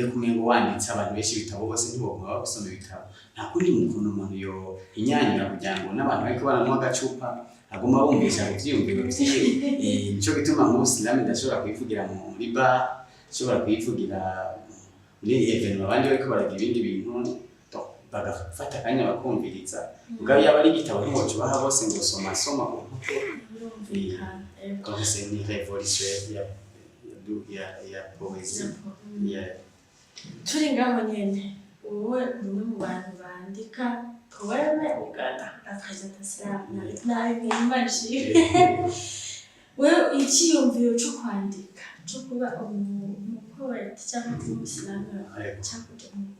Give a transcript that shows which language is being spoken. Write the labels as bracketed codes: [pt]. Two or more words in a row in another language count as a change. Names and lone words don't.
[rn] kumengo wanditse abantu benshi bitabo bose ntibogomba gusoma ibitabo nta kundi umuntu yo inyanyira kugira ngo n'abantu bariko baranwa agacupa aguma bumvisha ivyiyumviro vyiwe nico gituma mu slam ndashobora kuyivugira muri bar shobora kuyivugira muri evenement abandi bariko baragira ibindi bintu bagafata kanya bakumviriza mugabo yaba ari igitabo ntiwoca ubaha bose ngo soma [fr] comme c'est une révolution [rn] ya poésie [rw] turi ngaho nyene wowe umwe mu bantu bandika poeme ugapresenta slam nabi mwimbaji wewe icyiyumviro cyo kwandika cyo kuba umupoet cyangwa umuslam cyangwa